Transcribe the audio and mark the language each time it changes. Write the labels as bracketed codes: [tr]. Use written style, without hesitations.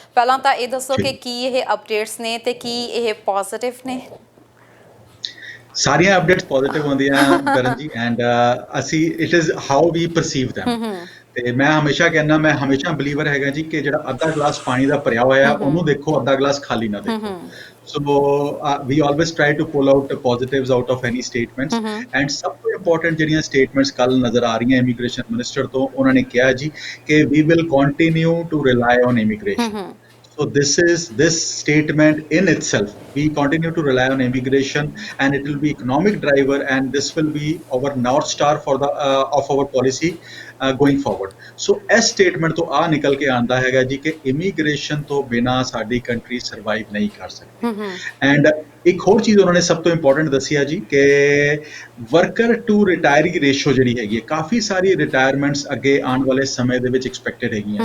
[pa] ਪਹਿਲਾਂ ਤਾਂ ਇਹ ਦੱਸੋ ਕਿ ਕੀ ਇਹ ਅਪਡੇਟਸ ਨੇ ਤੇ ਕੀ ਇਹ ਪੋਜ਼ਿਟਿਵ ਨੇ? ਸਾਰੀਆਂ ਅਪਡੇਟਸ ਪੋਜ਼ਿਟਿਵ ਹੁੰਦੀਆਂ ਤਰਨ ਜੀ, ਐਂਡ ਅਸੀਂ [en] It is how we perceive them. [pa] ਤੇ ਮੈਂ ਹਮੇਸ਼ਾ ਬਲੀਵਰ ਹੈਗਾ ਜੀ ਕਿ ਜਿਹੜਾ ਅੱਧਾ ਗਲਾਸ ਪਾਣੀ ਦਾ ਭਰਿਆ ਹੋਇਆ ਉਹਨੂੰ ਦੇਖੋ, ਅੱਧਾ ਗਲਾਸ ਖਾਲੀ ਨਾ ਦੇਖੋ। [en] So we always try to pull out the positives out of any statements, and [pa] ਸਭ ਤੋਂ ਇੰਪੋਰਟੈਂਟ ਜਿਹੜੀਆਂ ਸਟੇਟਮੈਂਟਸ ਕੱਲ ਨਜ਼ਰ ਆ ਰਹੀਆਂ ਇਮੀਗ੍ਰੇਸ਼ਨ ਮਿਨਿਸਟਰ ਤੋਂ, ਉਹਨਾਂ ਨੇ ਕਿਹਾ ਜੀ ਕਿ [en] we will continue to rely on immigration. So this statement in itself, we continue to rely on immigration, and it will be economic driver, and this will be our north star for the of our policy going forward. So [pa] ਇਸ statement ਤੋਂ ਆ ਨਿਕਲ ਕੇ ਆਉਂਦਾ ਹੈਗਾ ਜੀ ਕਿ immigration ਤੋਂ ਬਿਨਾਂ ਸਾਡੀ ਕੰਟਰੀ ਸਰਵਾਈਵ ਨਹੀਂ ਕਰ ਸਕਦੀ। ਐਂਡ ਇੱਕ ਹੋਰ ਚੀਜ਼ ਉਹਨਾਂ ਨੇ ਸਭ ਤੋਂ ਇੰਪੋਰਟੈਂਟ ਦੱਸੀ ਆ ਜੀ ਕਿ [en] worker to retiree ratio [pa] ਜਿਹੜੀ ਹੈਗੀ ਹੈ, ਕਾਫੀ ਸਾਰੀ ਰਿਟਾਇਰਮੈਂਟਸ ਅੱਗੇ ਆਉਣ ਵਾਲੇ ਸਮੇਂ ਦੇ ਵਿੱਚ ਐਕਸਪੈਕਟਡ ਹੈਗੀਆਂ।